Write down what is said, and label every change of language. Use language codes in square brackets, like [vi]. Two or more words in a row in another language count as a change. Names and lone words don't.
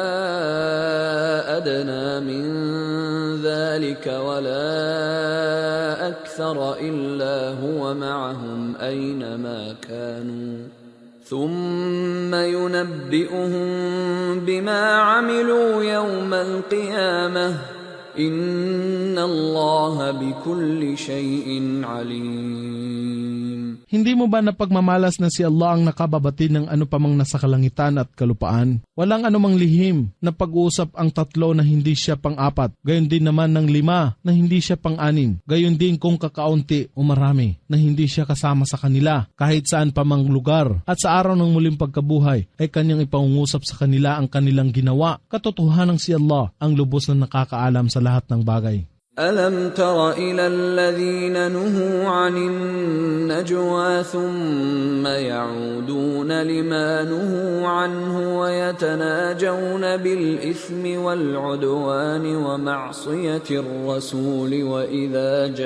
[ar] أدنى من ذلك ولا أكثر إلا هو معهم أينما كانوا ثم ينبئهم بما عملوا يوم القيامة إن الله بكل شيء عليم. [tl] Hindi mo ba napagmamalas na si Allah ang nakababati ng ano pa mang nasa kalangitan at kalupaan? Walang anumang lihim na pag-uusap ang tatlo na hindi siya pang-apat, gayon din naman ng 5 na hindi siya pang-6, gayon din kung kakaunti o marami na hindi siya kasama sa kanila kahit saan pa mang lugar, at sa araw ng muling pagkabuhay ay kanyang ipangungusap sa kanila ang kanilang ginawa. Katotohanan si Allah ang lubos na nakakaalam sa lahat ng bagay. [ar] ألم تر إلى الذين نهوا عن النجوى ثم يعودون لما نهوا عنه ويتناجون بالإثم والعدوان ومعصية الرسول وإذا